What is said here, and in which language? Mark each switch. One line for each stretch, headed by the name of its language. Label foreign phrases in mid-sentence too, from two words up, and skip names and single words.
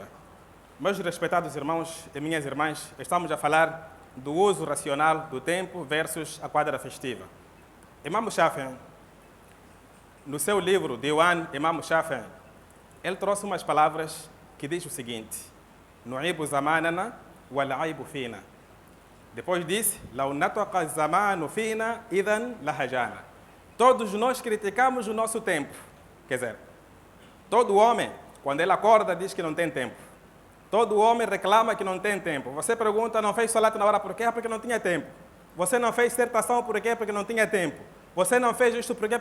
Portuguese: Meus respeitados irmãos e minhas irmãs, estamos a falar do uso racional do tempo versus a quadra festiva. Imam Shafi'i, no seu livro Diwan, Imam Shafi'i, ele trouxe umas palavras que diz o seguinte:
Arabic: "نعيب زماننا والعيب فينا".
Portuguese: Depois disse:
Arabic: "لو نطق زمان فينا إذن لهجانا".
Portuguese: Todos nós criticamos o nosso tempo. Quer dizer, todo homem, quando ele acorda, diz que não tem tempo. Todo homem reclama que não tem tempo. Você pergunta: "Não fez salat na hora por quê?" Porque não tinha tempo. Você não fez certação por quê? Porque não tinha tempo. Você não fez isto por quê?